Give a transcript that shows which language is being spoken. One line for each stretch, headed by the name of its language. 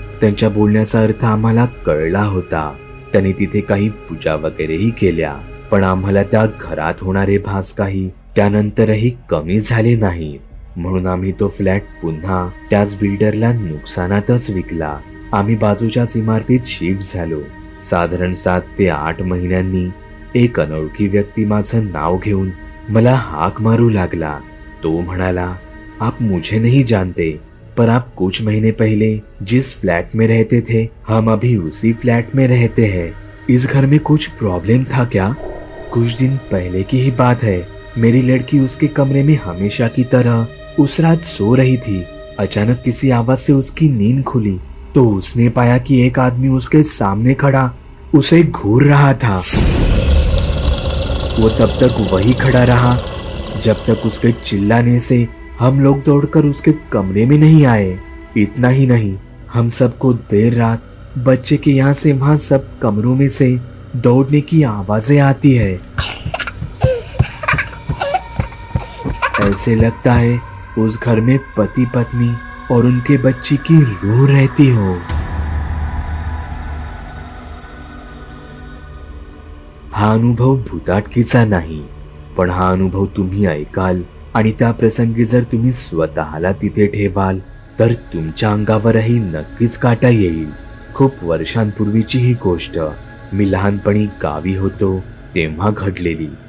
Marathi: त्यांच्या बोलण्याचा अर्थ आम्हाला कळला होता. त्यांनी तिथे काही पूजा वगैरेही केल्या, पण आम्हाला त्या घरात होणारे भास काही त्यानंतरही कमी झाले नाही. म्हणून आम्ही तो फ्लॅट पुन्हा त्याच बिल्डरला नुकसानातच विकला. आम्ही बाजूच्याच इमारतीत शिफ्ट झालो. साधारण 7 ते 8 महिन्यांनी एक अनोळखी व्यक्ती माझं नाव घेऊन मला हाक मारू लागला. तो म्हणाला,
Hindi: आप मुझे नहीं जानते, पर आप कुछ महीने पहले जिस फ्लैट में रहते थे, हम अभी उसी फ्लैट में रहते हैं. इस घर में कुछ प्रॉब्लम था क्या? कुछ दिन पहले की ही बात है. मेरी लड़की उसके कमरे में हमेशा की तरह उस रात सो रही थी. अचानक किसी आवाज से उसकी नींद खुली तो उसने पाया कि एक आदमी उसके सामने खड़ा उसे घूर रहा था. वो तब तक वही खड़ा रहा जब तक उसके चिल्लाने से हम लोग दौड़कर उसके कमरे में नहीं आए. इतना ही नहीं, हम सबको देर रात बच्चे के यहाँ से वहां सब कमरों में से दौड़ने की आवाजें आती है. ऐसे लगता है उस घर में पति पत्नी और उनके बच्ची की रूह रहती हो.
Marathi: हा अनुभव भूताटकीचा नाही, पण हा अनुभव तुम्ही ऐकाल आणि त्या प्रसंगी जर तुम्ही स्वतःला तिथे ठेवाल तर तुमच्या अंगावरही नक्कीच काटा येईल. खूप वर्षांपूर्वीची ही गोष्ट. मी लहानपणी गावी होतो तेव्हा घडलेली.